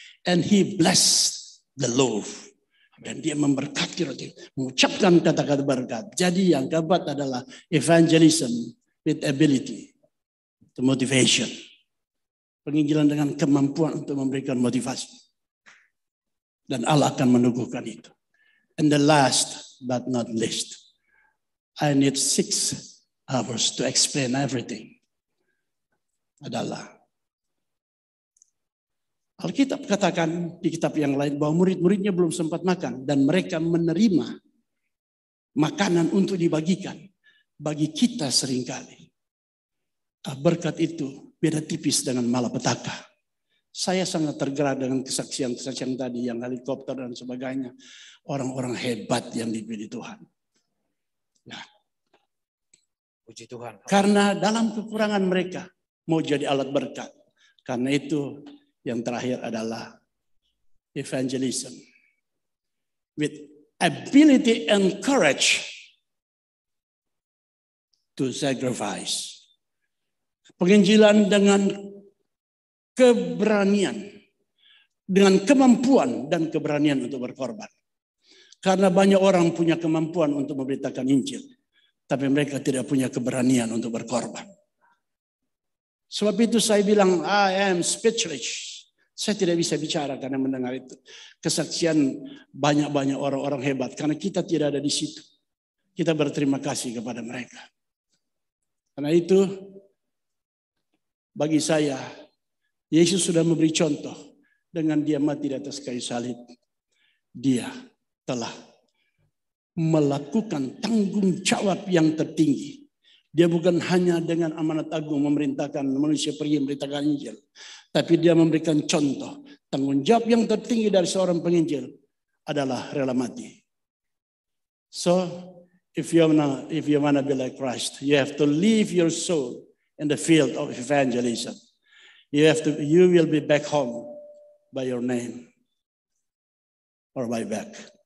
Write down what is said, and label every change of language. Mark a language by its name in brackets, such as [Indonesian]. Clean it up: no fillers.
[English] And he blessed the loaf. [Indonesian] Dan dia memberkati roti. Mengucapkan kata-kata berkat. Jadi yang keempat adalah [English] evangelism with ability. The motivation. [Indonesian] Penginjilan dengan kemampuan untuk memberikan motivasi. Dan Allah akan meneguhkan itu. [English] And the last but not least, I need 6 hours to explain everything. [Indonesian] Adalah Alkitab katakan di kitab yang lain bahwa murid-muridnya belum sempat makan dan mereka menerima makanan untuk dibagikan. bagi kita seringkali berkat itu beda tipis dengan malapetaka. Saya sangat tergerak dengan kesaksian-kesaksian tadi yang helikopter dan sebagainya. Orang-orang hebat yang dipilih Tuhan. Nah, Puji Tuhan. karena dalam kekurangan mereka mau jadi alat berkat. Karena itu yang terakhir adalah evangelism. [English] With ability and courage to sacrifice. [Indonesian] Penginjilan dengan keberanian, dengan kemampuan dan keberanian untuk berkorban. Karena banyak orang punya kemampuan untuk memberitakan Injil, tapi mereka tidak punya keberanian untuk berkorban. Sebab itu saya bilang, [English] I am speechless. [Indonesian] Saya tidak bisa bicara karena mendengar itu. Kesaksian banyak-banyak orang-orang hebat, karena kita tidak ada di situ. Kita berterima kasih kepada mereka. Karena itu, bagi saya, Yesus sudah memberi contoh dengan dia mati di atas kayu salib. Dia telah melakukan tanggung jawab yang tertinggi. Dia bukan hanya dengan amanat agung memerintahkan manusia pergi memberitakan Injil, tapi dia memberikan contoh. Tanggung jawab yang tertinggi dari seorang penginjil adalah rela mati. [English] So, if you wanna be like Christ, you have to leave your soul in the field of evangelism. You will be back home by your name or by back.